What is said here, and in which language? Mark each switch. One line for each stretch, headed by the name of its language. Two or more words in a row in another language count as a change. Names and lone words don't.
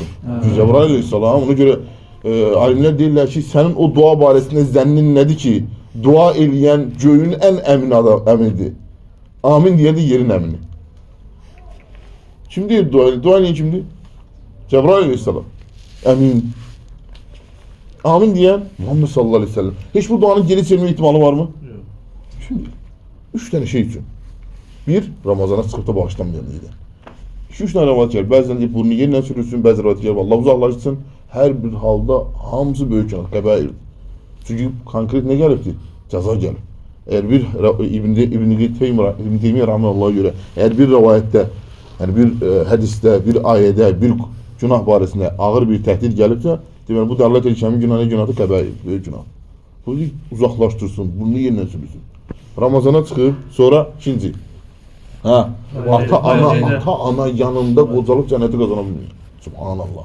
Azerbaijani: Çünki Cəbrail aleyhisselam ona görə alimlər deyirlər ki, sənin o dua barəsində zənnin nədir ki, dua eləyən göyün ən əmin əminidir. Amin deyən də yerin əmini. Kim deyir dua eləyən? Dua eləyən kimdir? Cəbrail aleyhisselam. Əmin. Amin deyən Muhammed
Arabic: صلى الله عليه وسلم.
Turkish: Heç bu duanın geri çevirme ihtimali var mı? Yok. Şimdi 3 tane şey için. Bir, Ramazana çıkıp da bağışlanmayanlıydı. 2-3 tane rivayet var.
Azerbaijani: Bəzən deyib burnu yerindən sürürsün, bəzi rivayet var. Allah uzaqlaşsın. Hər bir halda hamısı böyük günah, qəbairdir. Çünki konkret nə gəlibdir? Cəza gəlib.
Turkish: Eğer bir İbn-i Teymiyyə Rahmanullah'a göre eğer bir rivayette, yani bir hadiste, bir ayette,
Azerbaijani: bir günah barəsində ağır bir təhdid gəlibsə, deməli bu dəlilət edir ki, həmin günah nə günahdır? Qəbair, böyük günah. Bu uzaqlaşdırsın, burnu yerindən sürürsün. Ramazana çıxıb, sonra ikinci. Ata-ana yanında qocalıb cənnəti qazana bilmiyor. Subhanallah.